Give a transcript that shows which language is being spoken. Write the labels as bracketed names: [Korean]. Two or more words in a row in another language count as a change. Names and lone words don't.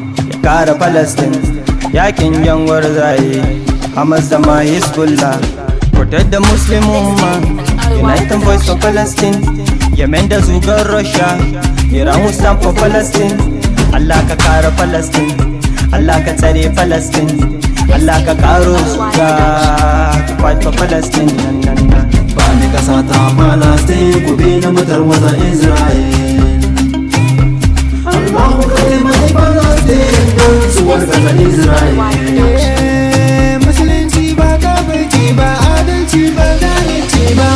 [Hausa] Ya kare Palestine, yakin yan gwarzaye, Hamas da ma Hezbollah. [English] Protect the Muslim Ummah, unite and voice for Palestine. [Hausa] Yemen da zugar Russia, [English] Iran will stand for Palestine. [Hausa] Allah ka kare Palestine, Allah ka tsare Palestine, Allah ka karo zuga, [English] to fight for Palestine. [Hausa] Ba ni kasa ta Palestine, ku bi ni mu tarwatsa Israel. [Arabic] الله أكبر, [Hausa] mai Palestine, su wargaza Israel. Eh, Musulunci ba kafirci ba, adalci ba zalunci ba.